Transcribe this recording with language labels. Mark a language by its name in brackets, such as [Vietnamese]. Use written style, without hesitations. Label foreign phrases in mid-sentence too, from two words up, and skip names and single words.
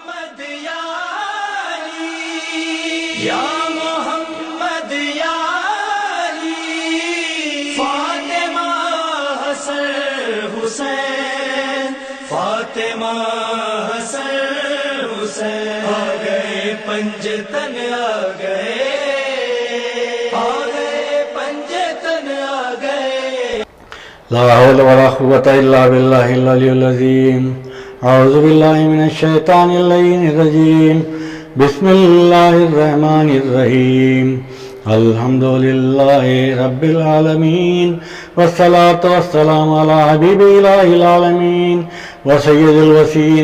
[Urdu] یا علی یا محمد یا علی فاطمہ حسن حسین فاطمہ حسن حسین آ گئے پنجتن آ گئے پنجتن آ گئے. [Arabic] لا حول ولا قوة إلا بالله العلي العظيم أعوذ بالله من الشيطان اللعين الرجيم بسم الله الرحمن الرحيم الحمد لله رب العالمين والصلاة والسلام على حبيب إله العالمين وسيد الوسيين